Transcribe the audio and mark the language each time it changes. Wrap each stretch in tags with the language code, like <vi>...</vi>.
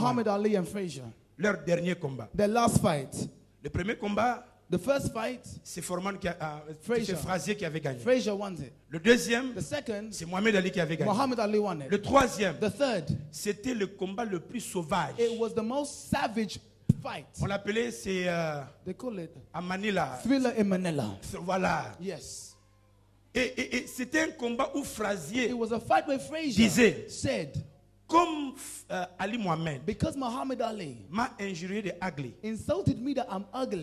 <en>Muhammad Ali and Frazier.</en> <fr>Leur dernier combat.</fr> <en>The last fight.</en> <fr>Le premier combat,</fr> <en>The first fight,</en> <fr>c'est Foreman qui a,</fr> <en>Frazier.</en> <fr>c'est Frazier qui avait gagné.</fr> <en>Frazier won it.</en> <fr>Le deuxième,</fr> <en>The second,</en> <fr>c'est Mohamed Ali qui avait gagné.</fr> <en>Muhammad Ali won</en> <fr>Le</fr> <en>it.</en> <fr>troisième,</fr> <en>The third,</en> <fr>c'était le combat le plus sauvage.</fr> <en>it was the most savage fight.</en> <fr>On l'appelait, c'est</fr> <en>They call it</en> <fr>à Manila.</fr> <en>Thriller in Manila.</en> <fr>Voilà.</fr> <en>Yes.</en> <fr>Et c'était un combat où Frazier</fr> <en>It was a fight where Frazier</en> <fr>disait,</fr> <en>said,</en> <fr>comme Ali Mohamed</fr> <en>because Muhammad Ali</en> <fr>m'a injurié de ugly,</fr> <en>insulted me that I'm ugly,</en>